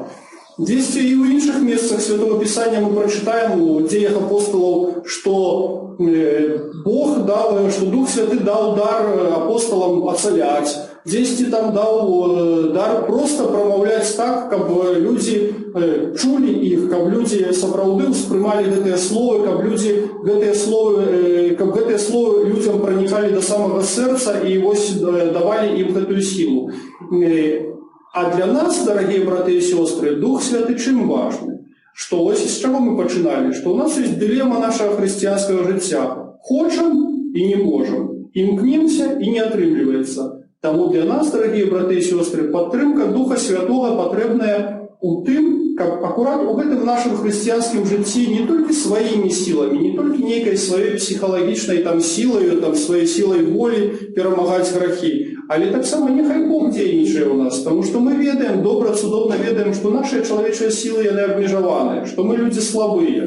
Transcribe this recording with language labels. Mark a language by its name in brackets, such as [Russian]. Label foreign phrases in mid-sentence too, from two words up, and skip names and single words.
[Belarusian] Дзесьці і ў іншых месцах Святого Пісання мы прачытаем у дзеях апостолаў, што Бог даў, што Дух Святы даў дар апостолам ацаляць, дзесьці там даў дар проста прамаўляць так, каб людзі чулі іх, каб людзі сапраўды ўспрымалі гэтыя словы, каб гэтыя словы людзям пранікалі да самага сэрца і вось давалі ім гэтую сілу. А для нас, [Russian] дорогие браты и сестры, [Belarusian] Дух Святый чым важны? Что ось з чаго мы пачыналі? [Russian] Что у нас есть дилемма нашего христианского жыцця. [Belarusian] Хочам и не можем. Імкнемся и не атрымліваецца. Таму для нас, [Russian] дорогие браты и сестры, [Belarusian] падтрымка Духа Святого патрэбная у тым, каб акурат у гэтым нашым хрысціянскім жыцці не толькі сваімі сіламі, не толькі нейкай сваёй псіхалагічнай сілаю, сваёй сілай волі перамагаць грахі, але таксама няхай Бог дзейнічае ў нас, таму што мы ведаем, добра, цудоўна ведаем, што нашыя чалавечыя сілы яны абмежаваныя, што мы людзі слабыя.